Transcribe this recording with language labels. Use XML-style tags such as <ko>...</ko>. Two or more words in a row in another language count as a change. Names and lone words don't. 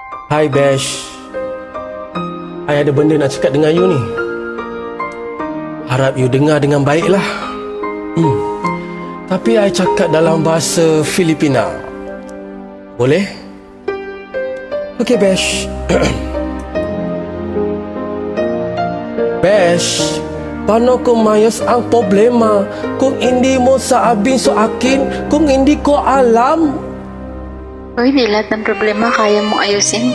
<ms>Hai Besh, I ada benda nak cakap dengan you ni. Harap you dengar dengan baiklah. Tapi I cakap dalam bahasa Filipina. Boleh? Okey Besh.</ms> <tl>Besh, paano kung mayos ang problema? Kung hindi mo sabihin sa akin, kung hindi ko alam. O hindi lahat ng problema kaya mong ayusin.</tl>